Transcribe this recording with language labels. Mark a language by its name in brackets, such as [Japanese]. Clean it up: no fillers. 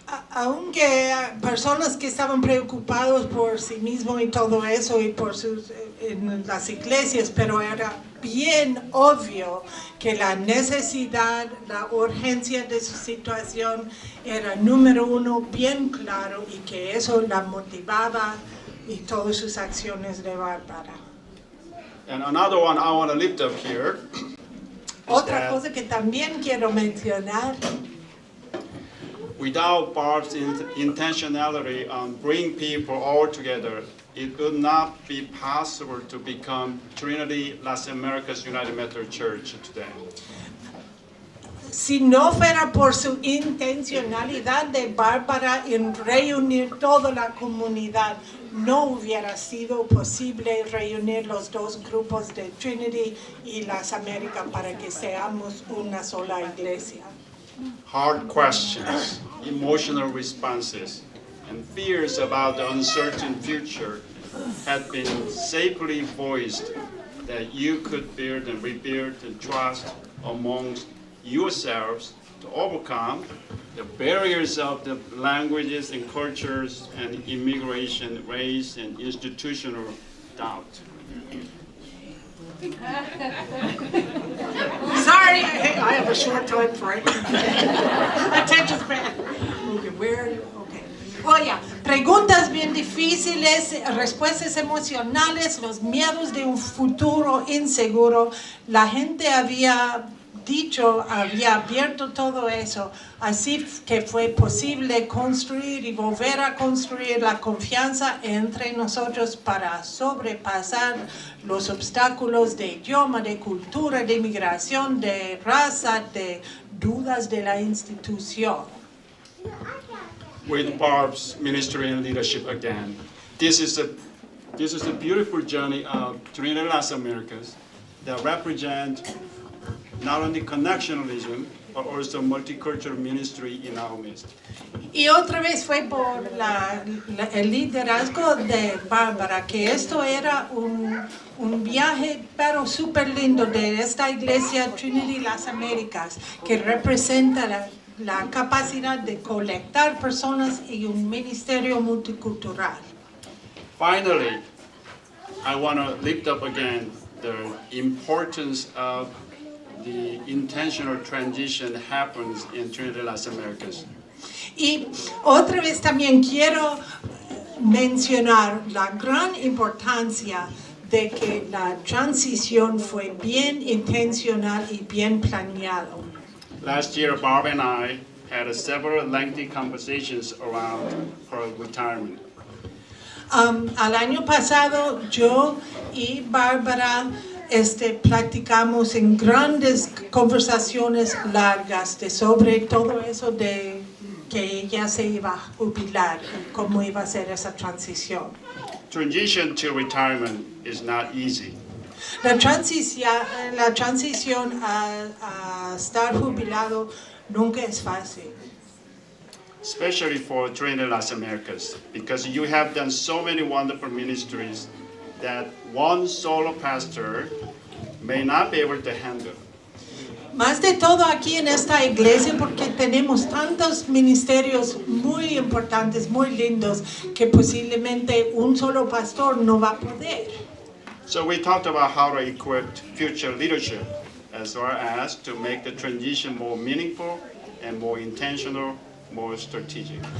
[Spanish] Aunque personas que estaban preocupados por sí mismos y todo eso y por en las iglesias, pero era bien obvio que la necesidad, la urgencia de su situación era número uno, bien claro, y que eso la motivaba y todas sus acciones de Bárbara. [English] And another one I want to lift up here. [Spanish] Otra cosa que también quiero mencionar, [English] Without Barb's intentionality on bringing people all together, it would not be possible to become Trinity Las Americas United Methodist Church today. [Spanish] si no fuera por su intencionalidad de Bárbara en reunir toda la comunidad, no hubiera sido posible reunir los dos grupos de Trinity y Las Américas para que seamos una sola iglesia. [English] Hard questions, emotional responses, and fears about the uncertain future had been safely voiced that you could build and rebuild the trust amongst yourselves to overcome the barriers of the languages and cultures and immigration, race, and institutional doubt. Sorry, I have a short time frame. Attention span. Okay, where? Okay. [Spanish] Oye, preguntas bien difíciles, respuestas emocionales, los miedos de un futuro inseguro. La gente había abierto todo eso, así que fue posible construir y volver a construir la confianza entre nosotros para sobrepasar los obstáculos de idioma, de cultura, de inmigración, de raza, de dudas de la institución. [English] With Barb's ministry and leadership again, this is a beautiful journey of Trinity Las Americas that represent not only connectionalism, but also multicultural ministry in our midst. [Spanish] Y otra vez fue por el liderazgo de Bárbara, que esto era un viaje pero súper lindo de esta iglesia Trinity Las Américas, que representa la capacidad de colectar personas y un ministerio multicultural. [English] Finally, I want to lift up again the importance of the intentional transition happens in Trinity Las Americas. [Spanish] Y otra vez también quiero mencionar la gran importancia de que la transición fue bien intencional y bien planeado. [English] Last year, Barb and I had several lengthy conversations around her retirement. [Spanish] Al año pasado, yo y Bárbara platicamos en grandes conversaciones largas sobre todo eso de que ella se iba a jubilar y cómo iba a ser esa transición. [English] Transition to retirement is not easy. [Spanish] La transición a estar jubilado nunca es fácil. [English] Especially for Trinity Las Americas, because you have done so many wonderful ministries that one solo pastor may not be able to handle. [Spanish] Más de todo aquí en esta iglesia porque tenemos tantos ministerios muy importantes, muy lindos, que posiblemente un solo pastor no va a poder. [English] So we talked about how to equip future leadership as well as to make the transition more meaningful and more intentional, more strategic.